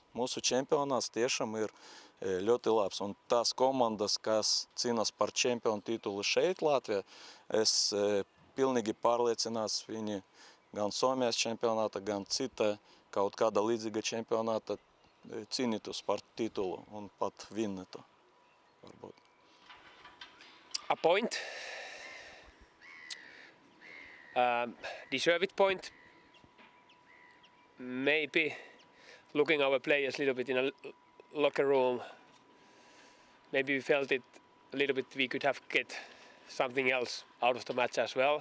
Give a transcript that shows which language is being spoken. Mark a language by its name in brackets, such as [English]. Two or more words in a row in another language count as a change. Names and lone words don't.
[Latvian] Mūsu čempionāts tiešām ir ļoti labs, un tās komandas, kas cīnās par čempionu titulu šeit Latvijā, es pilnīgi pārliecināts, viņi gan Somijas čempionāta, gan cita kaut kāda līdzīga čempionāta cīnītos par titulu un pat vinnētu. Varbūt. [English] A point, deserved point, maybe looking our players a little bit in a locker room, maybe we felt it a little bit we could have get something else out of the match as well.